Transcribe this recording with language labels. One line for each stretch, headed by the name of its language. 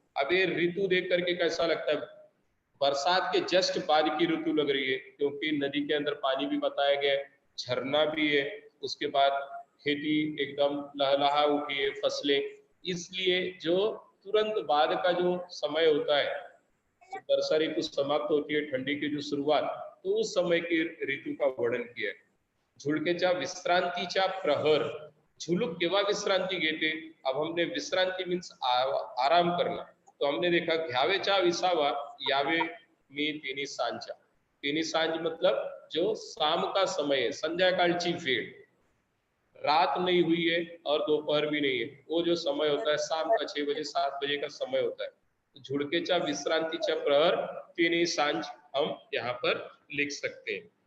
Hindi: अब ये ऋतु देख करके कैसा लगता है, बरसात के जस्ट बाद की ऋतु लग रही है, क्योंकि नदी के अंदर पानी भी बताया गया है, झरना भी है, उसके बाद खेती एकदम लहलहा उठी है, फसलें, इसलिए जो तुरंत बाद का जो समय होता है, तो वर्षा ऋतु समाप्त होती है, ठंडी की जो शुरुआत, तो उस समय की ऋतु का वर्णन किया है.
Marathi: झुळकेच्या विश्रांतीच्या प्रहर, झुलूक केव्हा विश्रांती घेते,
Hindi: अब हमने विश्रांति मीन्स आराम करना, तो हमने देखा
Marathi: घ्यावेच्या विसावा यावे मी तिन्ही सांजा.
Hindi: तिन्ही सांज मतलब जो शाम का समय है,
Marathi: संध्याकाळची वेळ,
Hindi: रात नहीं हुई है और दोपहर भी नहीं है, वो जो समय होता है शाम का 6 बजे 7 बजे का समय होता है. तो
Marathi: झुळकेच्या विश्रांतीच्या प्रहर तिन्ही सांज
Hindi: हम यहाँ पर लिख सकते हैं.